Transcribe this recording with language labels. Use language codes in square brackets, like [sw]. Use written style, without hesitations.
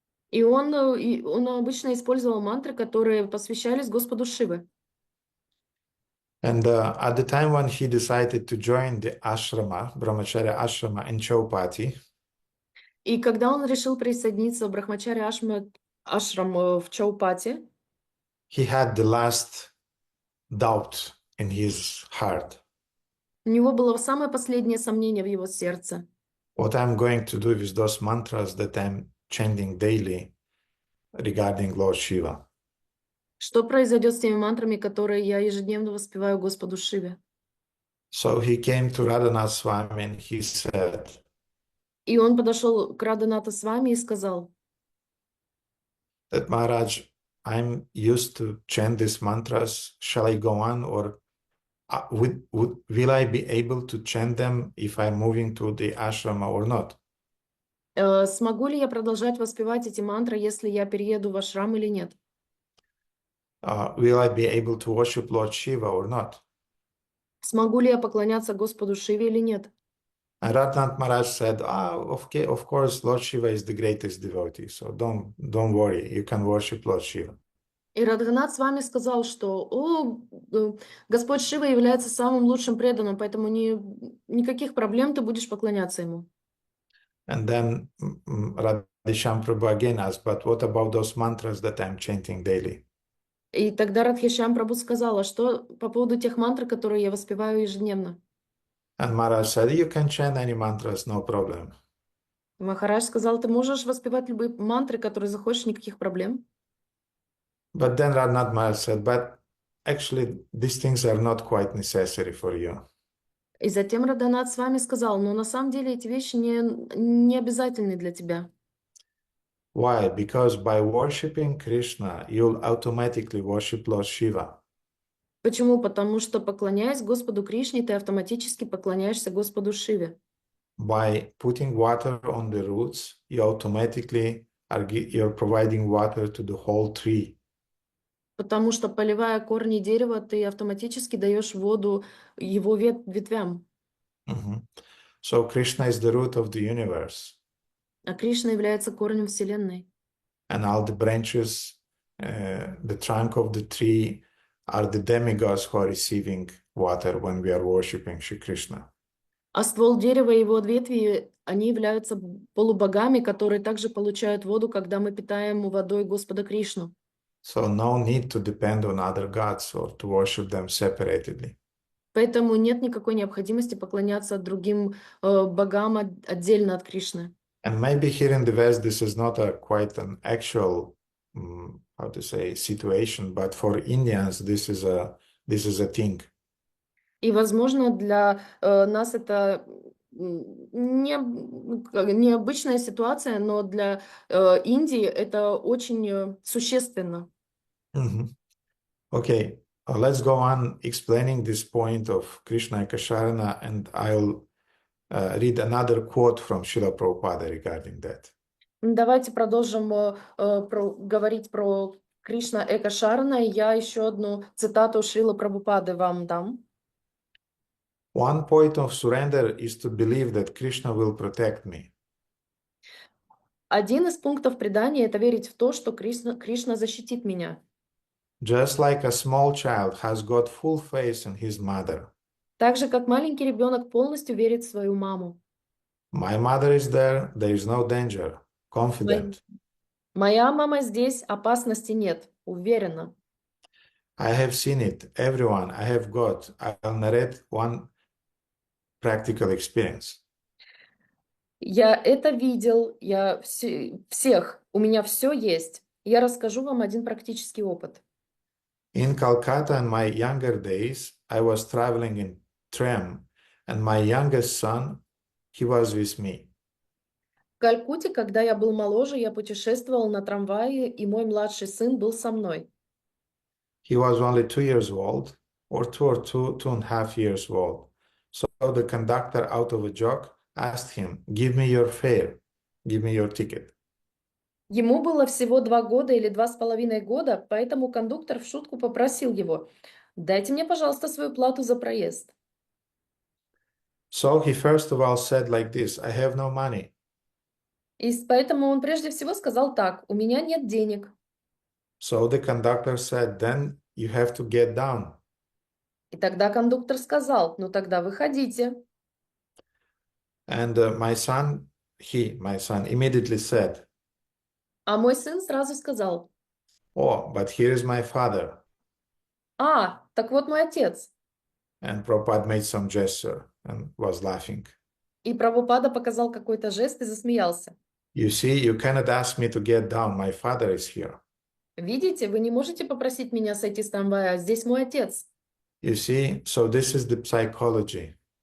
[ru] И он обычно использовал мантры, которые посвящались Господу Шиве. [en] And at the time when he decided to join the ashrama, brahmacharya ashrama in Chaupati, [ru] И когда он решил присоединиться в ашрам в Чаупати, [en] he had the last doubt in his heart. [ru] у него было самое последнее сомнение в его сердце. [en] What I'm going to do with those mantras that I'm chanting daily regarding Lord Shiva. [ru] Что произойдет с теми мантрами, которые я ежедневно воспеваю Господу Шиве? [en] So he came to Radhanath Swami and he said, [ru] И он подошел к Радханата Свами и сказал: [en] that Maharaj, I'm used to chant these mantras. Shall I go on, or will I be able to chant them if I'm moving to the ashrama or not? [ru] смогу ли я продолжать воспевать эти мантры, если я перееду в ашрам или нет? [en] Will I be able to worship Lord Shiva or not? [ru] Смогу ли я поклоняться Господу Шиве или нет? [en] And Ratnat Maharaj said, okay, of course, Lord Shiva is the greatest devotee, so don't worry, you can worship Lord Shiva. [ru] И Радханат с вами сказал, что Господь Шива является самым лучшим преданным, поэтому никаких проблем, ты будешь поклоняться ему. [en] And then Radhisham Prabhu again asked, but what about those mantras that I'm chanting daily? [ru] И тогда Радхишам Прабху сказала, что по поводу тех мантр, которые я воспеваю ежедневно. [en] And Maharaj said, you can chant any mantras, no problem. [ru] Махарадж сказал, ты можешь воспевать любые мантры, которые захочешь, никаких проблем. [en] But then Radhanath Maharaj said, but actually these things are not quite necessary for you. [ru] И затем Радханат с вами сказал, но на самом деле эти вещи не обязательны для тебя. [en] Why? Because by worshipping Krishna, you'll automatically worship Lord Shiva. [ru] Почему? Потому что, поклоняясь Господу Кришне, ты автоматически поклоняешься Господу Шиве. [en] By putting water on the roots, you automatically you're providing water to the whole tree. [ru] Потому что, поливая корни дерева, ты автоматически даешь воду его ветвям. [en] So Krishna is the root of the universe. [ru] А Кришна является корнем Вселенной. [en] And all the branches, the trunk of the tree are the demigods who are receiving water when we are worshipping Shri Krishna. [ru] А ствол дерева и его ветви, они являются полубогами, которые также получают воду, когда мы питаем водой Господа Кришну. [en] So no need to depend on other gods or to worship them separately. [ru] Поэтому нет никакой необходимости поклоняться другим богам отдельно от Кришны. [en] And maybe here in the West, this is not quite an actual, how to say, situation, but for Indians, this is a thing. [ru] И, возможно, для нас это необычная ситуация, но для Индии это очень существенно. [en] Okay, let's go on explaining this point of Krishna Ekasharana, and I'll read another quote from Srila Prabhupada regarding that. [ru] Давайте продолжим говорить про Кришна Экашарана. Я еще одну цитату Шрила Прабхупады вам дам. [en] One point of surrender is to believe that Krishna will protect me. [ru] Один из пунктов предания — это верить в то, что Кришна защитит меня. [en] Just like a small child has got full faith in his mother. [ru] Так же, как маленький ребенок полностью верит в свою маму. [en] My mother is there is no danger. Confident. [ru] Моя мама здесь, опасности нет, уверена. [en] I have seen it. Everyone I have got. I'll narrate one practical experience. [ru] Я это видел, всех, у меня все есть. Я расскажу вам один практический опыт. [en] In Calcutta in my younger days, I was traveling in tram, and my youngest son, he was with me. [ru] В Калькутте, когда я был моложе, я путешествовал на трамвае, и мой младший сын был со мной. [en] He was only 2 years old, or 2.5 years old. So the conductor, out of a joke, asked him, "Give me your fare, give me your ticket." [ru] Ему было всего 2 года или 2,5 года, поэтому кондуктор в шутку попросил его: «Дайте мне, пожалуйста, свою плату за проезд». [en] So he first of all said like this, "I have no money." [ru] И поэтому он прежде всего сказал так: «У меня нет денег». [en] So the conductor said, "Then you have to get down." [ru] И тогда кондуктор сказал, ну тогда выходите. [en] And my son immediately said, [ru] А мой сын сразу сказал, [en] "Oh, but here is my father." [ru] так вот мой отец. [en] And Prabhupada made some gesture and was laughing. [ru] И Прабхупада показал какой-то жест и засмеялся. [en] You see, you cannot ask me to get down. My father is here. [ru] Видите, вы не можете попросить меня сойти с трамвая, здесь мой отец. [en] You see, so this is the psychology.